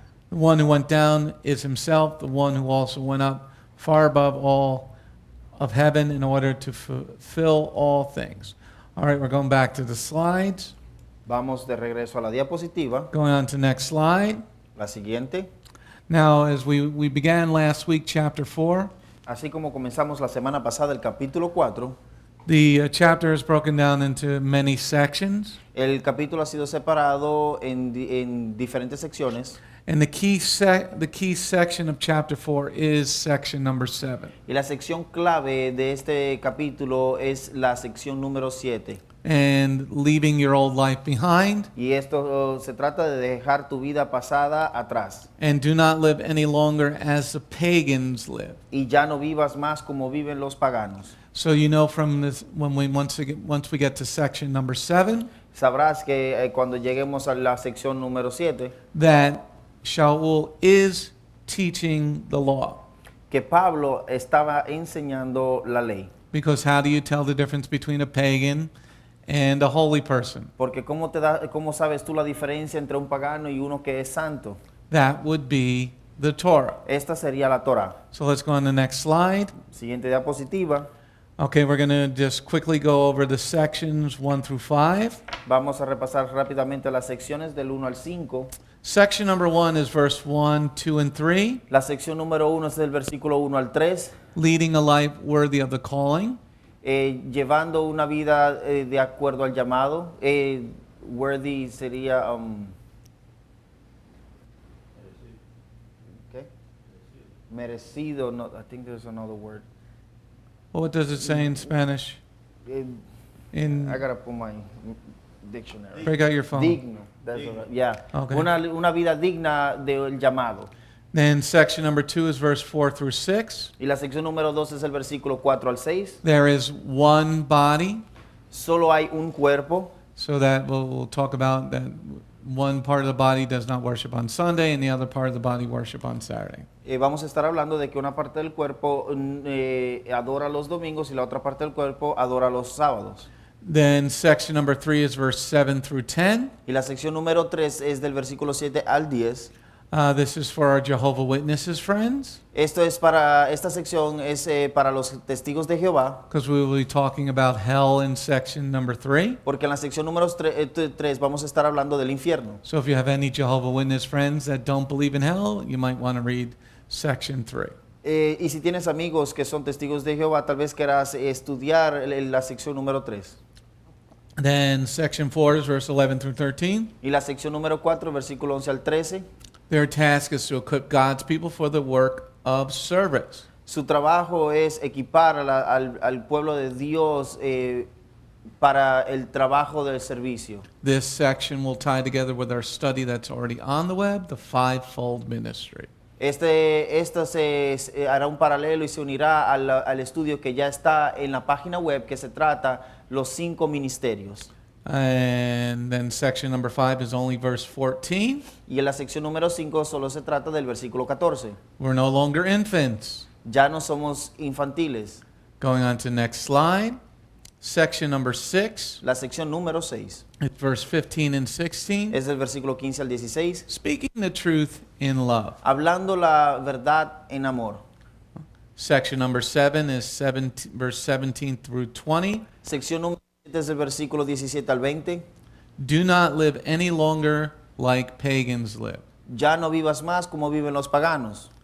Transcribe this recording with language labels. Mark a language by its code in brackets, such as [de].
[en] The one who went down is himself, the one who also went up far above all of heaven in order to fulfill all things. All right, we're going back to the slides. [es] Vamos de regreso a la diapositiva. [en] Going on to the next slide. [es] La siguiente. [en] Now, as we began last week, chapter 4. [es] Así como comenzamos la semana pasada el capítulo 4. [en] The chapter is broken down into many sections. [es] El capítulo ha sido separado en diferentes secciones. [en] And the key section of chapter 4 is section number 7. [es] Y la sección clave de este capítulo es la sección número 7. [en] And leaving your old life behind. [es] Y esto se trata de dejar tu vida pasada atrás. [en] And do not live any longer as the pagans live. [es] Y ya no vivas más como viven los paganos. [en] So you know from this, once we get to section number 7. [es] Sabrás que cuando lleguemos a la sección número 7. [en] That Sha'ul is teaching the law. [es] Que Pablo estaba enseñando la ley. [en] Because how do you tell the difference between a pagan and a holy person? [es] Porque ¿cómo sabes tú la diferencia entre un pagano y uno que es santo? [en] That would be the Torah. [es] Esta sería la Torah. [en] So let's go on the next slide. [es] Siguiente diapositiva. [en] Okay, we're going to just quickly go over the sections 1 through 5. [es] Vamos a repasar rápidamente las secciones del 1 al 5. [en] Section number 1 is verse 1, 2, and 3. [es] La sección número 1 es del versículo 1 al 3. [en] Leading a life worthy of the calling. [es] Llevando una vida de acuerdo al llamado. [en] Worthy [es] sería... okay. Merecido. [en] No, I think there's another word. What does it say in Spanish? I gotta put my dictionary. Break out your phone. Digno. That's all right. Yeah. Okay. [es] Una vida digna del llamado. [en] Then section number 2 is verse 4 through 6. [es] Y la sección número 2 es el versículo 4 al 6. [en] There is one body. [es] Solo hay un cuerpo. [en] So that we'll talk about that one part of the body does not worship on Sunday and the other part of the body worship on Saturday. [es] Vamos a estar hablando de que una parte del cuerpo adora los domingos y la otra parte del cuerpo adora los sábados. [en] Then section number 3 is verse 7 through 10. [es] Y la sección número 3 es del versículo 7 al 10. [en] This is for our Jehovah Witnesses friends, [es] Esta sección es para los testigos de Jehová, [en] because we will be talking about hell in section number 3. [es] porque en la sección número 3 vamos a estar hablando del infierno. [en] So if you have any Jehovah Witness friends that don't believe in hell, you might want to read section 3. [es] Y si tienes amigos que son testigos de Jehová, tal vez quieras estudiar la sección número 3. [en] Then section 4 is verse 11 through 13. [es] Y la sección número 4, versículo 11 al 13. [en] Their task is to equip God's people for the work of service. [es] Su trabajo es equipar al pueblo de Dios para el trabajo del servicio. [en] This section will tie together with our study that's already on the web, the fivefold ministry. [es] Esto se hará un paralelo y se unirá al estudio que ya está en la página web, que se trata los 5 ministerios. [en] And then section number 5 is only verse 14. [es] Y en la sección número 5 solo se trata del versículo 14. [en] We're no longer infants. [es] Ya no somos infantiles. [en] Going on to next slide. Section number 6. [es] La sección número 6 [en] It's verse 15 and 16. [es] es del versículo 15 al 16. [en] Speaking the truth in love. [es] Hablando la verdad en amor. [en] Section number 7 is verse 17 through 20. [es] Sección número 7 es del versículo 17 al 20. [en] Do not live any longer like pagans live. [es] Ya no vivas más como viven los paganos.